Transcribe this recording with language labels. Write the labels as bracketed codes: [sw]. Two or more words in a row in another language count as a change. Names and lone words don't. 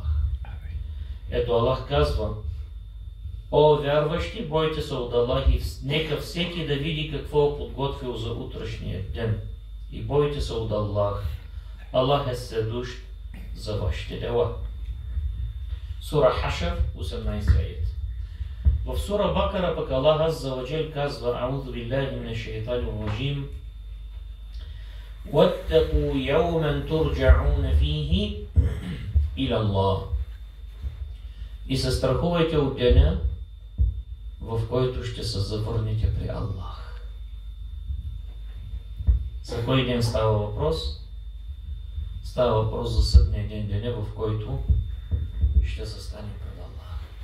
[bg] Ето Аллах казва: о вярващи, бойте се от Аллах и нека всеки да види какво е подготвил за утрешния ден. И бойте се от Аллах. Аллах е сведущ за вашите дела. Сура Хашр, 18 аят. В сура Бакара пък Аллах [ar] عز وجل казва: أعوذ بالله من الشيطان الرجيم: وَاتَّقُوا يَوْمًا تُرْجَعُونَ فِيهِ إِلَى اللَّهِ. [bg] И се страхувайте от деня, в който ще се завърнете при Аллах. За кой ден става въпрос? Става въпрос за съдния ден, деня, в който ще се стане пред Аллах.